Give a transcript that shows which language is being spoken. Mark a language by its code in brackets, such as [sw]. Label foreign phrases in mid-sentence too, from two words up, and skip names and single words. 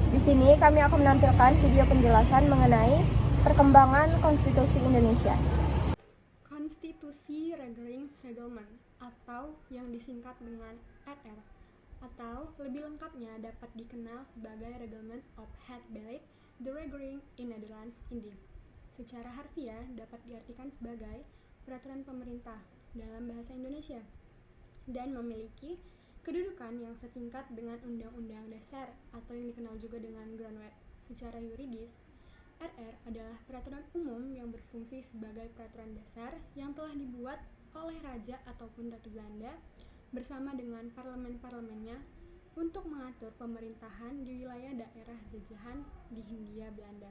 [id] Di sini kami akan menampilkan video penjelasan mengenai perkembangan Konstitusi Indonesia. Konstitusi Reglement atau yang disingkat dengan RR atau lebih lengkapnya dapat dikenal sebagai [nl] Reglement of Het Beleid, the Regering in Nederlands Indië. [id] Secara harfiah dapat diartikan sebagai peraturan pemerintah dalam bahasa Indonesia dan memiliki kedudukan yang setingkat dengan Undang-Undang Dasar atau yang dikenal juga dengan Grondwet. Secara yuridis, RR adalah peraturan umum yang berfungsi sebagai peraturan dasar yang telah dibuat oleh Raja ataupun Ratu Belanda bersama dengan parlemen-parlemennya untuk mengatur pemerintahan di wilayah daerah jajahan di Hindia Belanda.